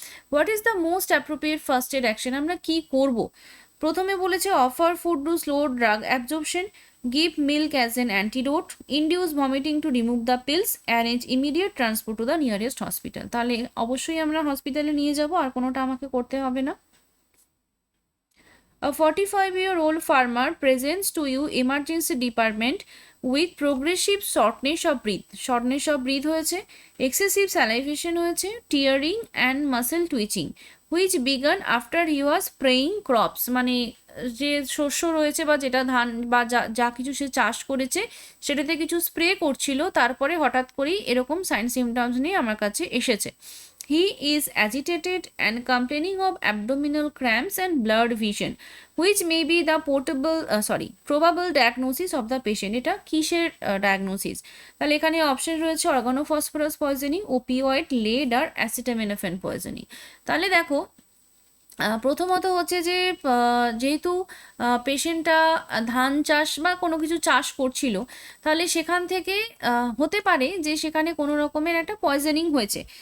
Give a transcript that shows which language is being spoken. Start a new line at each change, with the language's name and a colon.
English: What is the most appropriate first aid action?
Bangla: আমরা কি করব? প্রথমে বলেছে
English: Offer food to slow drug absorption, give milk as an antidote, induce vomiting to remove the pills, arrange immediate transport to the nearest hospital.
Bangla: তাহলে অবশ্যই আমরা হসপিটালে নিয়ে যাব, আর কোনোটা আমাকে করতে হবে না।
English: A 45-year-old farmer presents to you emergency department with progressive shortness of breath. Shortness of breath হয়েছে, excessive salivation হয়েছে, tearing and muscle twitching, which began after he was spraying crops.
Bangla: মানে যে শস্য রয়েছে বা যেটা ধান বা যা কিছু সে চাষ করেছে সেটাতে কিছু স্প্রে করছিল, তারপরে হঠাৎ করেই এরকম সাইন সিমটমস নিয়ে আমার কাছে এসেছে।
English: He is agitated and complaining of abdominal cramps and blurred vision, which may be the probable diagnosis of the patient.
Bangla: এটা কিসের ডায়াগনোসিস? তাহলে এখানে অপশন রয়েছে অর্গানোফসফরাস পয়জনিং, ওপিওয়েড, লেড আর অ্যাসিটামিনোফেন পয়জনিং। তাহলে দেখো, প্রথমত হচ্ছে যে যেহেতু পেশেন্টটা ধান চাষ বা কোনো কিছু চাষ করছিল, তাহলে সেখান থেকে হতে পারে যে সেখানে কোনো রকমের একটা পয়জনিং হয়েছে।